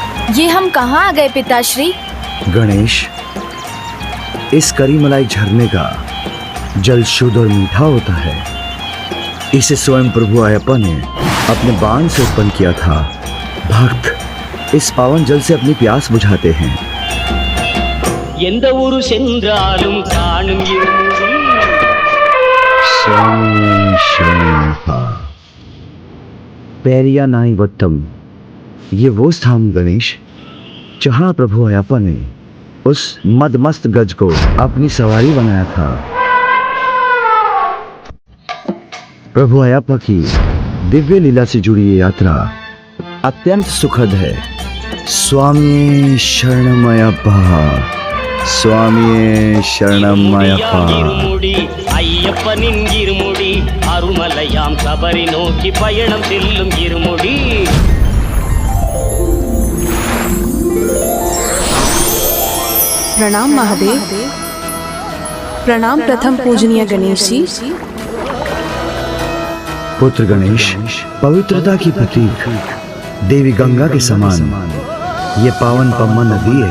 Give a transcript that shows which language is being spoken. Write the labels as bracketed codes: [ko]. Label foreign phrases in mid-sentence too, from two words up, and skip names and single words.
[hi] ये हम कहाँ आ गए पिताश्री? गणेश, इस करीमलाई झरने का जल शुद्ध और मीठा होता है। इसे स्वयं प्रभु अयप्पा ने अपने बाण से उत्पन्न किया था। भक्त इस पावन जल से अपनी प्यास बुझाते हैं। [ta] எந்த ஊரு சென்றாலும் காணும் [hi] पेरिया नाई वत्तम, ये वो स्थान गणेश जहाँ प्रभु अयप्पा ने उस मदमस्त गज को अपनी सवारी बनाया था। प्रभु अयप्पा की दिव्य लीला से जुड़ी ये यात्रा अत्यंत सुखद है। स्वामी शरणम अयप्पा, स्वामी शरणम अयप्पा। [ta] இருமுடி ஐயப்பனின் இருமுடி அருமலையாம் சபரி நோக்கி பயணம் செல்லும் இருமுடி [hi] प्रणाम महादेव। प्रणाम प्रथम पूजनीय गणेश जी। पुत्र गणेश, पवित्रता की प्रतीक देवी गंगा के समान ये पावन पम्मा नदी है।